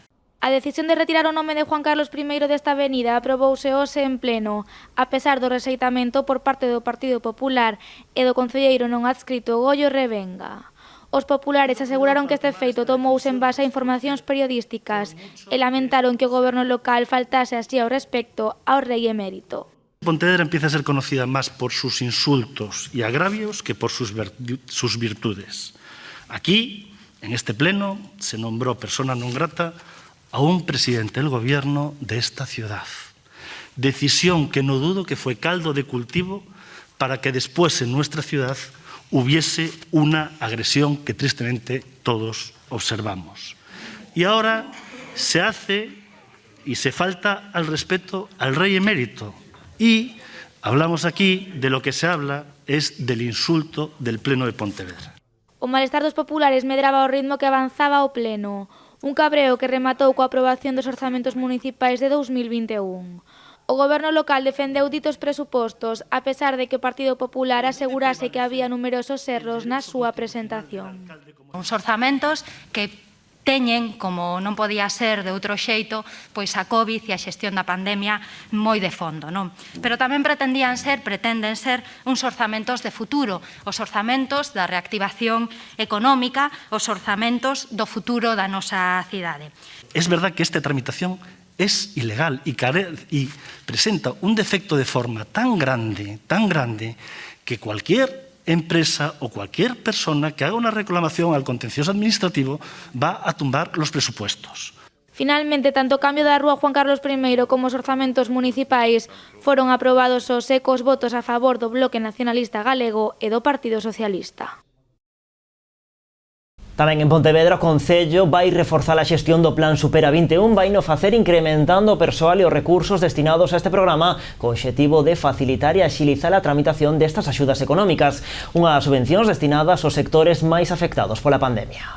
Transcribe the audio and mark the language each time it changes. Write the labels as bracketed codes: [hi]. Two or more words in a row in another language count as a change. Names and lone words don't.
[gl] A decisión de retirar o nome de Juan Carlos I desta avenida aprobouse hoxe en pleno, a pesar do rexeitamento por parte do Partido Popular e do concelleiro non adscrito Goyo Revenga. Os populares aseguraron que este feito tomouse en base a informacións periodísticas e lamentaron que o goberno local faltase así ao respecto ao rei emérito. [es] Pontevedra empieza a ser conocida más por sus insultos y agravios que por sus virtudes. Aquí, en este pleno, se nombró persona non grata a un presidente del gobierno de esta ciudad. Decisión que no dudo que fue caldo de cultivo para que después en nuestra ciudad hubiese una agresión que tristemente todos observamos. Y ahora se hace y se falta al respeto al rey emérito. Y hablamos aquí de lo que se habla es del insulto del Pleno de Pontevedra. [gl] O malestar dos populares medraba ao ritmo que avanzaba o pleno. Un cabreo que rematou coa aprobación dos orzamentos municipais de 2021. O goberno local defendeu ditos presupostos, a pesar de que o Partido Popular asegurase que había numerosos erros na súa presentación. Uns orzamentos que teñen, como non podía ser de outro xeito, pois a COVID e a xestión da pandemia moi de fondo, non? Pero tamén pretenden ser uns orzamentos de futuro, os orzamentos da reactivación económica, os orzamentos do futuro da nosa cidade. [es] Es verdad que esta tramitación es ilegal y presenta un defecto de forma tan grande, que cualquier empresa o cualquier persona que haga una reclamación al contencioso administrativo va a tumbar los presupuestos. [gl] Finalmente, tanto o cambio da rúa Juan Carlos I como os orzamentos municipais foron aprobados os secos votos a favor do Bloque Nacionalista Galego e do Partido Socialista. Tamén en Pontevedra o Concello vai reforzar a xestión do Plan Supera 21, vai no facer incrementando o persoal e os recursos destinados a este programa co obxectivo de facilitar e axilizar a tramitación destas axudas económicas, unhas subvencións destinadas aos sectores máis afectados pola pandemia.